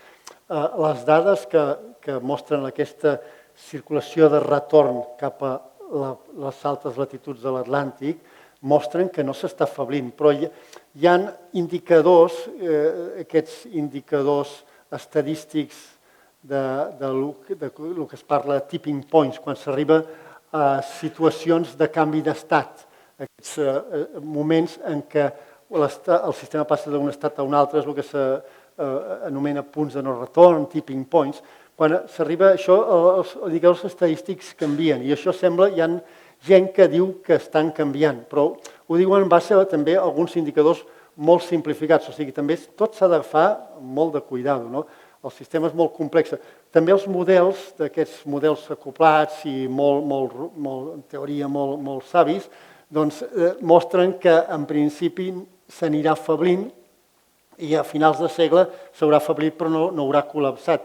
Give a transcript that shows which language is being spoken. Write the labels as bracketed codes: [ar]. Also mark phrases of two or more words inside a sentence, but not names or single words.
[ca] Les dades que mostren aquesta circulació de retorn cap a les altes latituds de l'Atlàntic mostren que no s'està afablint, però hi ha indicadors, aquests indicadors estadístics del que es parla de [en] tipping points, [ca] quan s'arriba a situacions de canvi d'estat, aquests moments en què el sistema passa d'un estat a un altre, és el que s'anomena punts de no retorn, [en] tipping points. [ca] Quan s'arriba a això, els indicadors estadístics canvien i això sembla, hi ha gent que diu que estan canviant, però ho diuen en base a també alguns indicadors molt simplificats, o sigui, també tot s'ha d'agafar molt de cuidado, no? El sistema és molt complex. També els models, d'aquests models acoplats i en teoria molt savis, doncs mostren que en principi s'anirà afablint i a finals de segle s'haurà afeblit però no haurà col·lapsat.